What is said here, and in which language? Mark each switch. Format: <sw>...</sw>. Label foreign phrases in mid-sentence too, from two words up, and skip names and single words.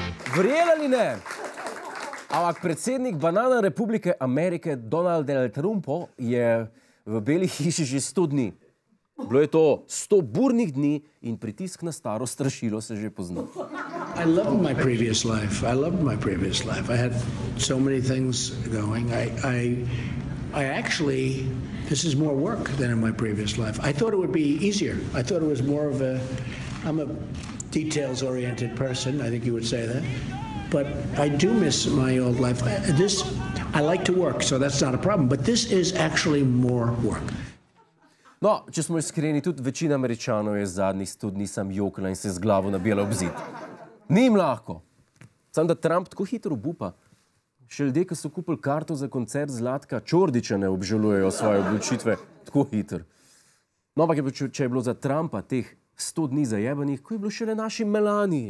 <sl>Verjeli ali ne? Ampak predsednik Banana Republike Amerike Donald Trump je v Beli hiši že 100 dni. Bilo je to 100 burnih dni in pritisk na staro strašilo se že pozna.</sl> <en>I loved my previous life. I had so many things going. I actually, this is more work than in my previous life. I thought it would be easier. I thought it was more of I'm a details-oriented person, I think you would say that. But I do miss my old life. I like to work, so that's not a problem. But this is actually more work.</en> <sl>No, če smo iskreni, tudi večina Američanov je zadnjih 100 dni sam jokala in se z glavo nabijala ob zid. Ni jim lahko. Sam da Trump tako hitro obupa. Še ljudje, ki so kupili karto za koncert Zlatka Čordića, ne obžalujejo svoje odločitve tako hitro. No, ampak če je bilo za Trumpa teh 100 dni zajebanih, ko je bilo šele naši Melaniji.</sl>